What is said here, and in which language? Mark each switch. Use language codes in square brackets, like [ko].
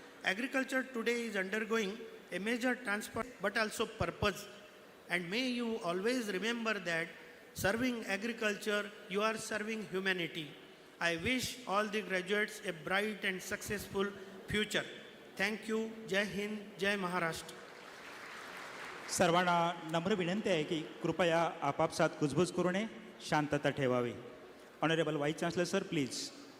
[en] Agriculture today is undergoing a major transfer, but also purpose. And may you always remember that serving agriculture, you are serving humanity. I wish all the graduates a bright and successful future. Thank you. Jai Hind, Jai Maharashtra. [mr] सर्वांना नम्र विनंती आहे की कृपया आपापसात कुजबूज करू नये, शांतता ठेवावी. [en] Honourable vice chancellor sir please.